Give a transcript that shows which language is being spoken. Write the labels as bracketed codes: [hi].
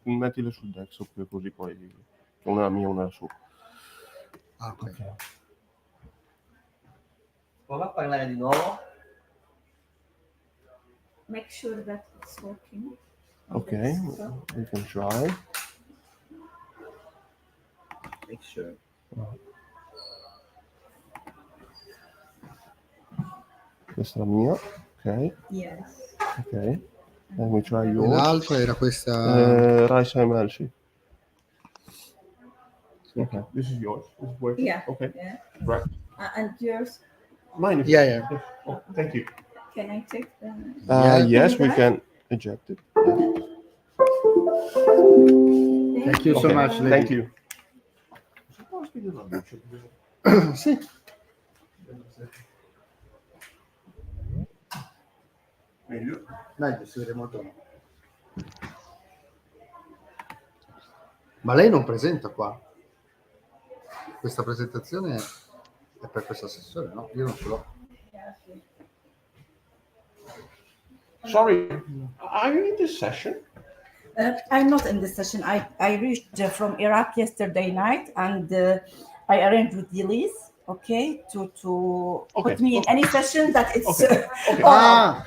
[it] Mettile sul desktop così poi una mia, una sua. Ah, ok. Prova a parlare di nuovo. [en] make sure that it's working. Ok, we can try. Make sure. [it] Questa è la mia, ok. [en] Yes. Ok. Let me try [it] E [en] yours. [it] l'altra era questa. Rice MLC. [en] Okay, this is yours. This is working. Yeah. Okay. Yeah. Right. And yours, Mine is. Yeah. Oh, thank you. can I take the? Yeah. Yes, we Right? can eject it. Thank you so Okay, much, lady. Thank you. [it] Sì. Meglio. Meglio, si vede molto meglio. Ma lei non presenta qua? Questa presentazione è per questa sessione, no? Io non ce l'ho. [en] Sorry, are you in this session? I'm not in this session. I reached from Iraq yesterday night, and I arranged with Elise, okay, to Okay, put me in okay. any session that it's Okay, okay.